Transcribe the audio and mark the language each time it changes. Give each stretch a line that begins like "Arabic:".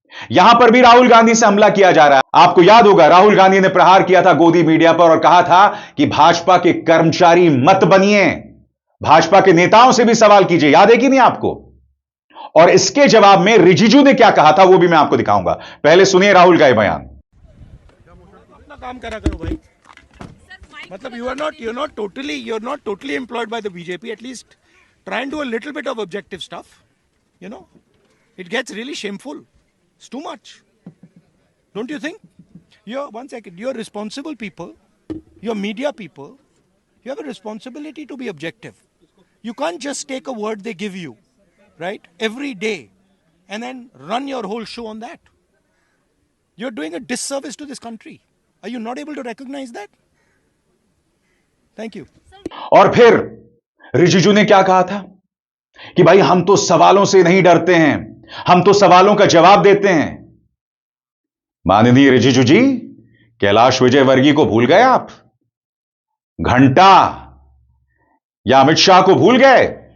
Hindi: यहां पर भी राहुल गांधी से हमला किया जा रहा है। आपको याद होगा, राहुल गांधी ने प्रहार किया था गोदी मीडिया पर और कहा था कि भाजपा के कर्मचारी मत बनिए, भाजपा के नेताओं से भी सवाल कीजिए। याद है कि नहीं आपको? और इसके जवाब में रिजिजू ने क्या कहा था वो भी मैं आपको दिखाऊंगा। पहले सुनिए राहुल का यह बयान। अपना काम करा करो भाई, मतलब
English: you're not totally employed by the BJP. At least try and do a little bit of objective stuff. You know, it gets really shameful. It's too much. Don't you think? You're responsible people, you're media people, you have a responsibility to be objective. You can't just take a word they give you, right, every day, and then run your whole show on that. You're doing a disservice to this country. Are you not able to recognize that? Thank you.
Hindi: और फिर रिजिजू ने क्या कहा था कि भाई हम तो सवालों से नहीं डरते हैं, हम तो सवालों का जवाब देते हैं। माननीय रिजिजू जी, कैलाश विजयवर्गीय को भूल गए आप? घंटा या अमित शाह को भूल गए?